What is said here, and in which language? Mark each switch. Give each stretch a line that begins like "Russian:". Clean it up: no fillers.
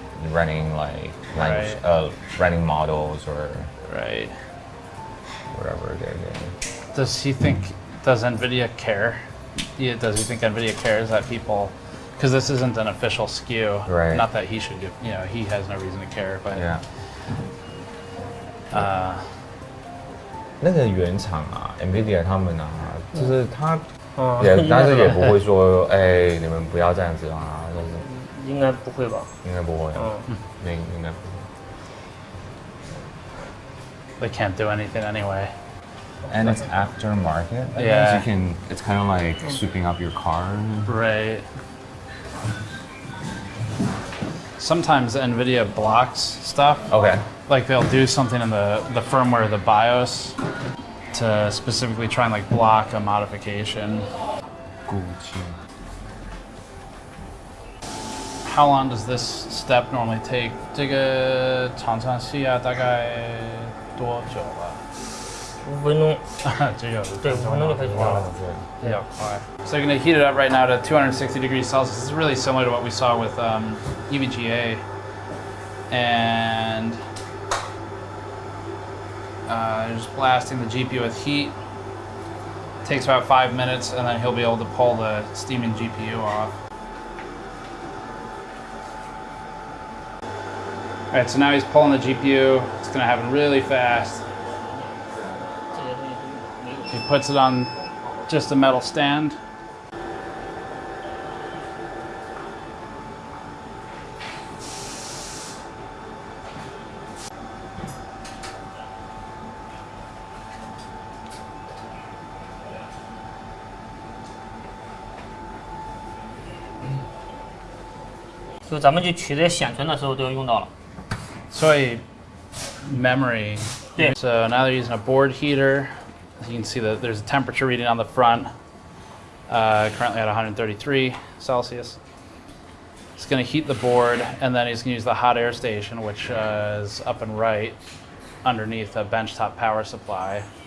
English: Running like language, running models or whatever they're doing. Does NVIDIA care? Does he think NVIDIA cares that people, because this isn't an official SKU. Right. Not that he should do, he has no reason to care, but. Yeah.
Chinese: 那个原厂啊 ，NVIDIA 他们啊，就是他但是也不会说，哎，你们不要这样子啊，就是应该不会吧？应该不会，应该不会。
English: They can't do anything anyway. And it's aftermarket. Yeah. It's kind of like sweeping up your car. Right. Sometimes NVIDIA blocks stuff. Okay. Like they'll do something in the firmware, the BIOS, to specifically try and like block a modification. How long does this step normally take?
Chinese: 这个常常需要大概多久了？5分钟。只有对，5分钟就开始掉了。比较快。
English: So you're going to heat it up right now to 260 degrees Celsius. This is really similar to what we saw with NVIDIA. And just blasting the GPU with heat. Takes about 5 minutes, and then he'll be able to pull the steaming GPU off. All right, so now he's pulling the GPU. It's going to happen really fast. He puts it on just a metal stand. So
Chinese: 咱们去取这些显存的时候都用到了。所以 memory.
English: So now they're using a board heater. As you can see that there's a temperature reading on the front, currently at 133 Celsius. It's going to heat the board, and then he's going to use the hot air station, which is up and right underneath a benchtop power supply.